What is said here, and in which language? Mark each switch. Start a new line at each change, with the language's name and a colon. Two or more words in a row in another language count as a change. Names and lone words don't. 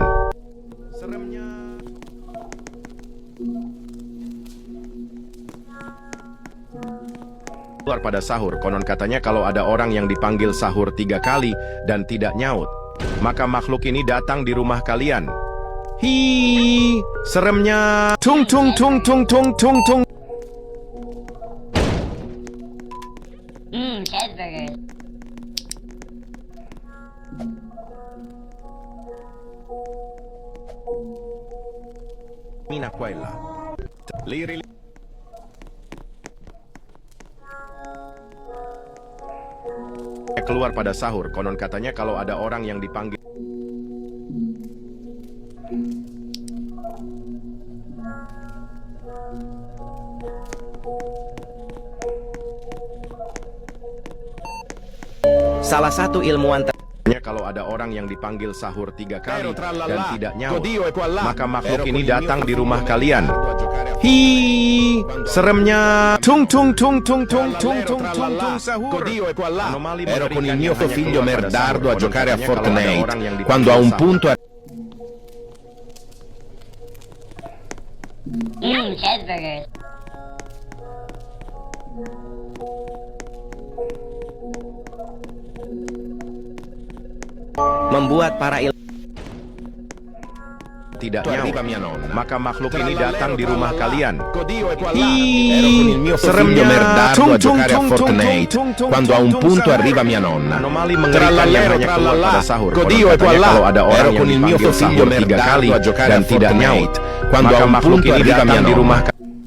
Indonesian: Seremnya keluar pada sahur. Konon katanya kalau ada orang yang dipanggil sahur 3 kali dan tidak nyaut, maka makhluk ini datang di rumah kalian. Seremnya tung tung tung tung tung tung tung. Cheeseburger.
Italian: Cammina qua e là. Liri li.
Indonesian: Keluar pada sahur. Konon katanya kalau ada orang yang dipanggil Salah satu ilmuwan kalau ada orang yang dipanggil sahur 3 kali dan tidak nyaut, maka makhluk ini datang di rumah kalian. Seremnya tung tung tung tung tung tung tung tung tung sahur. Anomali
Italian: Ero con il
Indonesian: mengerikan
Italian: mio
Indonesian: yang hanya
Italian: figlio
Indonesian: keluar pada
Italian: merdardo
Indonesian: sahur.
Italian: a giocare a
Indonesian: Konon katanya kalau ada
Italian: Fortnite.
Indonesian: orang yang
Italian: Quando a un
Indonesian: dipanggil
Italian: punto
Indonesian: Cheeseburger. membuat para tidak
Italian: arriva
Indonesian: nyaut,
Italian: mia nonna.
Indonesian: maka makhluk ini datang di rumah kalian.
Italian: Ero con il mio figlio
Indonesian: Seremnya
Italian: merdardo
Indonesian: tung
Italian: a
Indonesian: tung
Italian: giocare a
Indonesian: tung tung
Italian: Fortnite.
Indonesian: tung tung
Italian: Quando a un
Indonesian: tung
Italian: punto
Indonesian: sahur. arriva mia nonna. Anomali mengerikan yang hanya keluar pada sahur. Konon katanya kalau ada orang
Italian: Ero
Indonesian: yang
Italian: con il mio
Indonesian: dipanggil
Italian: figlio
Indonesian: sahur 3 kali
Italian: merdardo a giocare
Indonesian: dan
Italian: a
Indonesian: tidak nyaut,
Italian: Fortnite. Quando
Indonesian: maka
Italian: a un
Indonesian: makhluk
Italian: punto
Indonesian: ini
Italian: arriva
Indonesian: datang
Italian: mia
Indonesian: di rumah
Italian: nonna.